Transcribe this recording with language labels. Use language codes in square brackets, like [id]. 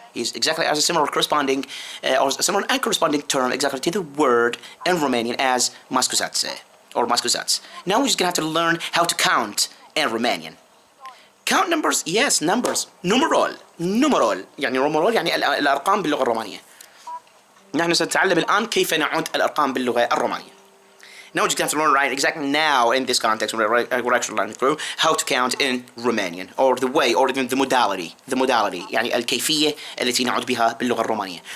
[en] Is exactly as a similar corresponding or a similar and corresponding term exactly to the word in Romanian as mă scuzați or mă scuzați. Now we're just gonna have to learn how to count in Romanian. Count numbers, yes, numbers. [ar] numerol يعني numerol يعني الأرقام باللغة الرومانية. نحن سنتعلم الآن كيف نعد الأرقام باللغة الرومانية. [en] Now we're just going to have to learn right exactly now in this context, we're actually learning through how to count in Romanian, or the way, or even the modality [ar] يعني الكيفية التي نعد بها باللغة الرومانية.